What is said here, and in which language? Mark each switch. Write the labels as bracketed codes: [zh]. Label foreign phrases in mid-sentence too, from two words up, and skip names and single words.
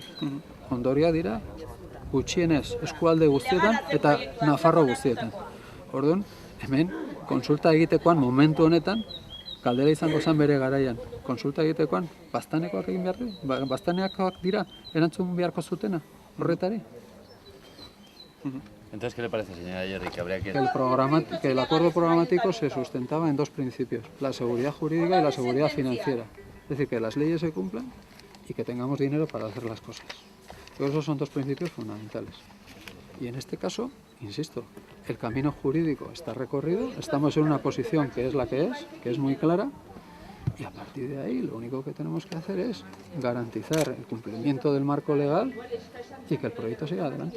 [eu] Ondorioak dira gutxienez eskualde guztietan eta Nafarro guztietan. Orduan, hemen konsulta egitekoan momentu honetan, galdera izango zen bere garaian. Konsulta egitekoan, baztanekoak egin behar du? Baztanekoak dira, erantzun beharko zutena, horretari? [es] Entonces, ¿qué le parece, señora Ayerri, que habría que...? Que el acuerdo programático se sustentaba en dos principios, la seguridad jurídica y la seguridad financiera. Es decir, que las leyes se cumplan y que tengamos dinero para hacer las cosas. Esos son dos principios fundamentales. Y en este caso, insisto, el camino jurídico está recorrido, estamos en una posición que es la que es muy clara, y a partir de ahí lo único que tenemos que hacer es garantizar el cumplimiento del marco legal y que el proyecto siga adelante.